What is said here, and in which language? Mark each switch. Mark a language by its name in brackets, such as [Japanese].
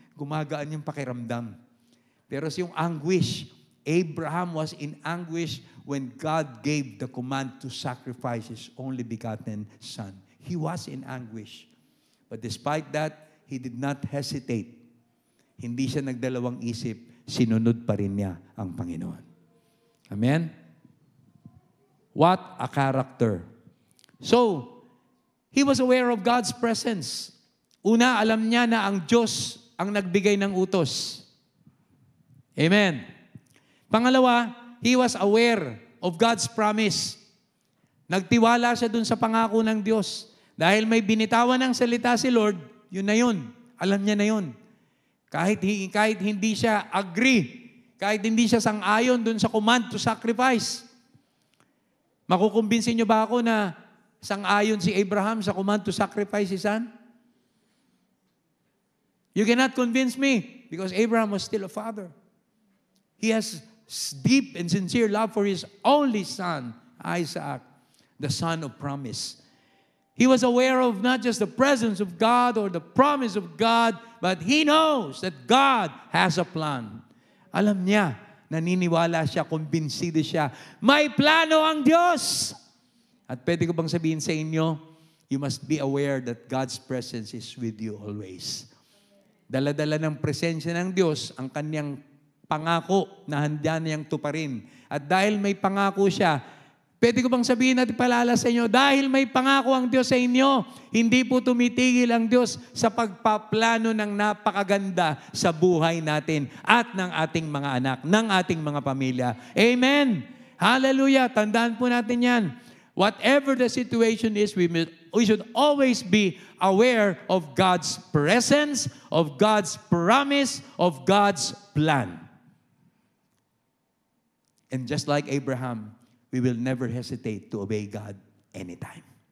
[Filipino] Gumagaan yung pakiramdam. Pero yung [English] anguish, Abraham was in anguish when God gave the command to sacrifice his only begotten son. He was in anguish. But despite that, he did not hesitate. [Filipino] Hindi siya nagdalawang isip. Sinunod pa rin niya ang Panginoon. [English] Amen? What a character. So, he was aware of God's presence. [Filipino] Una, alam niya na ang Diyos ang nagbigay ng utos. Amen. Pangalawa, [English] he was aware of God's promise. [Filipino] Nagtiwala siya dun sa pangako ng Diyos. Dahil may binitawan ng salita si Lord, yun na yun. Alam niya na yun. Kahit hindi siya agree, kahit hindi siya sang-ayon dun sa [English] command to sacrifice. [Filipino] Makukumbinsin niyo ba ako na sang-ayon si Abraham sa [English] command to sacrifice his son? You cannot convince me because Abraham was still a father. He has deep and sincere love for his only son, Isaac, the son of promise. He was aware of not just the presence of God or the promise of God, but he knows that God has a plan. [Filipino] Alam niya, naniniwala siya, kumbinsido siya, may plano ang Diyos. At pwede ko bang sabihin sa inyo, [English] you must be aware that God's presence is with you always. [Filipino] Dala-dala ng presensya ng Diyos ang kanyang pangako na handa niyang tuparin. At dahil may pangako siya, pwede ko bang sabihin at ipalala sa inyo, dahil may pangako ang Diyos sa inyo, hindi po tumitigil ang Diyos sa pagpaplano ng napakaganda sa buhay natin at ng ating mga anak, ng ating mga pamilya. Amen! Hallelujah! Tandaan po natin yan. [English] Whatever the situation is, we should always be aware of God's presence, of God's promise, of God's plan. And just like Abraham, we will never hesitate to obey God anytime.